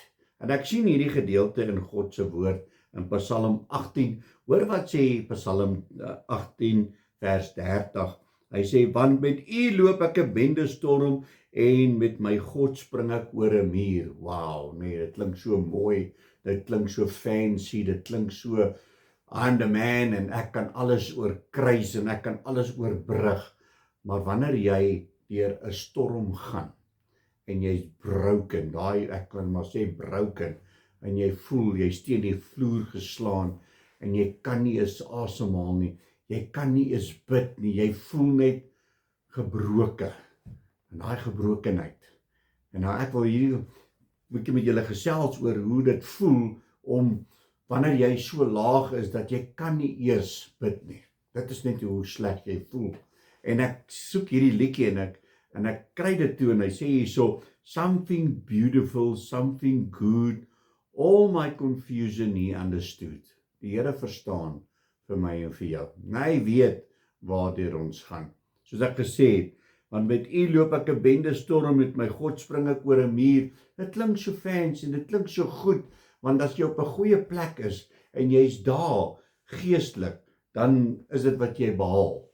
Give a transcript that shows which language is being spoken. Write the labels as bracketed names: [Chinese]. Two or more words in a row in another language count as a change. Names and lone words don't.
[Afrikaans] En ek sien hierdie gedeelte in God se woord, in Psalm 18, hoor wat sê Psalm 18 vers 30, hy sê, want met u loop ek 'n bendestorm, en met my God spring ek oor 'n muur. Wow, nee, dit klink so mooi, dit klink so fancy, dit klink so, [English] I'm the man, [Afrikaans] en ek kan alles oorkruis, en ek kan alles oorbrug. Maar wanneer jy deur 'n storm gaan, en jy's broken, ek kan maar sê broken, en jy voel, jy's teen die vloer geslaan, en jy kan nie eens asemhaal nie, jy kan nie eens bid nie, jy voel net gebroken, en daai gebrokenheid. En nou ek wil hier bietjie met julle gesels oor hoe dit voel om wanneer jy so laag is dat jy kan nie eers bid nie. Dit is net hoe sleg jy voel. En ek soek hierdie liedjie en ek kry dit toe en hy sê hierso, [English] something beautiful, something good, all my confusion he understood. [Afrikaans] Die Here verstaan vir my en vir jou. Hy weet waartoe ons gaan. Soos ek gesê het, want met u loop ek 'n bendestorm, met my God spring ek oor 'n muur. Dit klink so fancy en dit klink so goed, want as jy op 'n goeie plek is en jy's daar geestelik, dan is dit wat jy behaal.